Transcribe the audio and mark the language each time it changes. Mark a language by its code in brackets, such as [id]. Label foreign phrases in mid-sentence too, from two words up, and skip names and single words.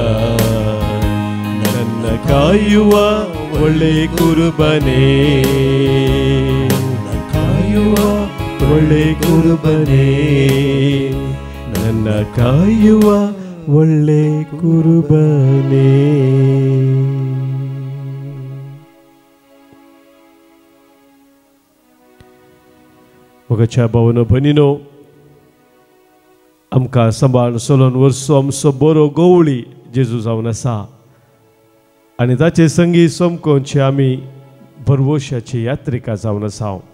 [kn] ನನ್ನ ಕಾಯುವ ಒಳ್ಳೆ ಕುರುಬನೇ, ಕಾಯುವ ಒಳ್ಳೆ ಕುರುಬನೇ, ನನ್ನ ಕಾಯುವ ಒಳ್ಳೆ ಕುರುಬನೇ. [kok] मोगाच्या भावनो भयणीनो, आमकां सांबाळ चलोवन वर्सो आमचो बरो गवळी जेजू जावन आसा आनी ताचे संगी सोमकोनचे आमी भरवोशाची यात्रिका जावन आसा.